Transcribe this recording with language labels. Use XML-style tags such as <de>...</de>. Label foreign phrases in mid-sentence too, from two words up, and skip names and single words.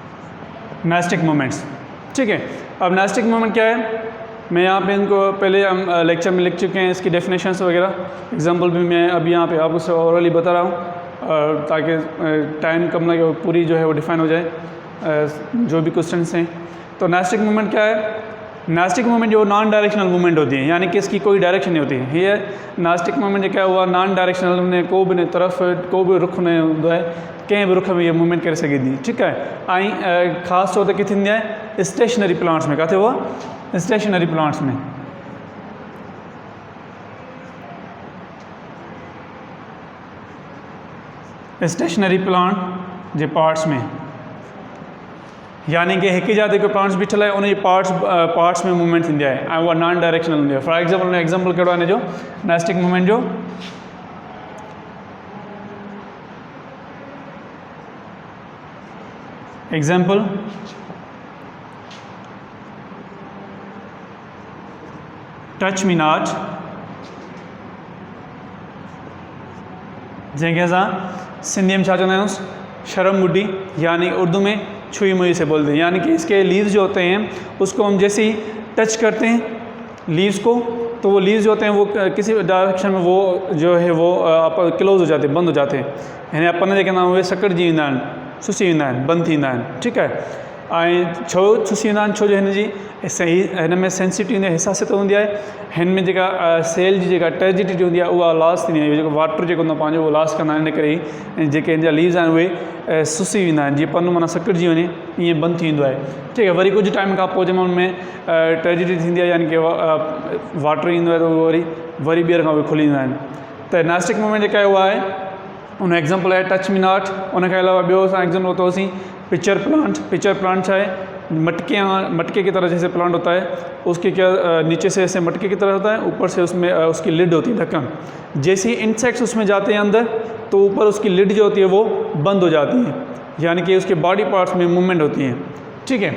<ur>ٹھیک ہے، اب</ur> <en>nastic movement</en> <ur>کیا ہے، میں یہاں پہ ان کو پہلے ہم لیکچر میں لکھ چکے ہیں، اس کی ڈیفینیشنز وغیرہ، ایگزامپل بھی میں اب یہاں پہ آپ کو اوورآلی بتا رہا ہوں تاکہ ٹائم کم لگے اور پوری جو ہے وہ ڈیفائن ہو جائے جو بھی کوئسچنز ہیں. تو</ur> <en>nastic movement</en> <ur>کیا ہے?</ur> <en>nastic movement</en> <ur>جو</ur> <en>non directional movement</en> <ur>ہوتی ہے، یعنی کہ اس کی کوئی ڈائریکشن نہیں ہوتی. یہ</ur> <en>nastic movement</en> <ur>کیا ہوا,</ur> <en>non directional</en> <ur>نے کو بھی طرف کو بھی رخ نہیں ہوندو ہے,</ur> <sd>कंहिं बि रुख में ये मूवमेंट करे सघे थी, ठीकु आहे। ऐं ख़ासि तौर ते किथे थींदी आहे?</sd> <en>stationary plants</en> <sd>में। किथे हुआ?</sd> <en>stationary plants</en> <sd>में।</sd> <en>stationary plant</en> <sd>जे पार्ट्स में, यानी कि हिकु जात हिकु प्लांट्स बीठल आहे, उन जी पार्ट्स में मूवमेंट थींदी आहे ऐं उहा</sd> <en>non directional</en> <sd>हूंदी आहे।</sd> <en>for example</en> <sd>हुन एग्जाम्पल कहिड़ो आहे हिन जो</sd> <en>nastic movement</en> <sd>जो?</sd> <en>example touch me not,</en> <sd>जैसे असां सिंधी में छा चवंदा आहियूं?</sd> <ur>شرم بڈھی، یعنی اردو میں چھوئی موئی سے بولتے ہیں. یعنی کہ اس کے لیوز جو ہوتے ہیں اس کو ہم جیسے ہی ٹچ کرتے ہیں لیوز کو، تو وہ لیوز جو ہوتے ہیں وہ کسی ڈائریکشن میں وہ جو ہے وہ کلوز ہو جاتے ہیں، بند ہو جاتے ہیں.</ur> <sd>यानी अपन जे कहंदा उहे सकड़जी वेंदा आहिनि, सुसी वेंदा आहिनि, बंदि थींदा आहिनि, ठीकु आहे। ऐं छो सुसी वेंदा आहिनि? छो जो हिन जी सही हिन में सेंसिटिव हूंदी आहे, हिसासियत हूंदी आहे। हिन में जेका सेल जी जेका टर्जिडिटी हूंदी आहे उहा लॉस थींदी आहे, जेको वाटर जेको हूंदो आहे पंहिंजो उहो लॉस कंदा आहिनि। इन करे ई जेके हिन जा लीव्स आहिनि उहे सुसी वेंदा आहिनि, जीअं पन्नो माना सकड़जी वञे ईअं बंदि थी वेंदो आहे, ठीकु आहे। वरी कुझु टाइम खां पोइ जंहिं महिल में टर्जिडिटी थींदी आहे, यानी कि वाटर ईंदो आहे, त उहो वरी ॿीहर खां उहे खुली वेंदा आहिनि। त</sd> <en>nastic movement</en> <sd>जेका आहे उहा आहे, उन एग्जाम्पल आहे</sd> <en>touch me not.</en> <sd>उनखे अलावा ॿियो असां एग्जाम्पल वरितोसीं</sd> <en>pitcher plant. pitcher plant</en> <sd>छा है?</sd> <ur>مٹکے کی طرح جیسے پلانٹ ہوتا ہے، اس کے کیا نیچے سے ایسے مٹکے کی طرح ہوتا ہے، اوپر سے اس میں اس کی لڈ ہوتی ہے، ڈھکن. جیسے ہی انسیکٹس اس میں جاتے ہیں اندر، تو اوپر اس کی لڈ جو ہوتی ہے وہ بند ہو جاتی ہے، یعنی کہ اس کے</ur> <en>body parts</en> <ur>میں موومنٹ ہوتی ہے، ٹھیک ہے.</ur>